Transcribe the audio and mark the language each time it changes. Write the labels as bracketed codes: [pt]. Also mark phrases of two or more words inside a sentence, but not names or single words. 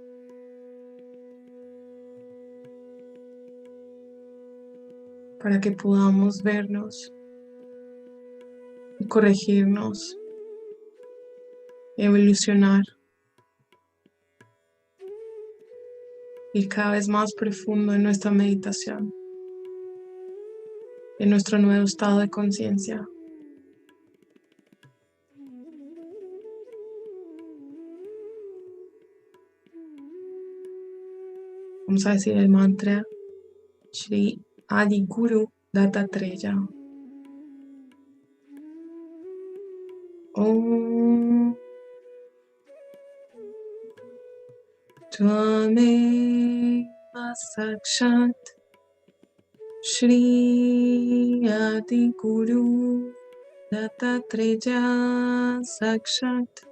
[es] Para que podamos vernos y corregirnos, evolucionar, ir cada vez más profundo en nuestra meditación, en nuestro nuevo estado de conciencia. Vamos a decir el mantra Shri Adi Guru Dattatreya. [sa] Om Tvameva Sakshat Shri Adi Guru Dattatreya Sakshat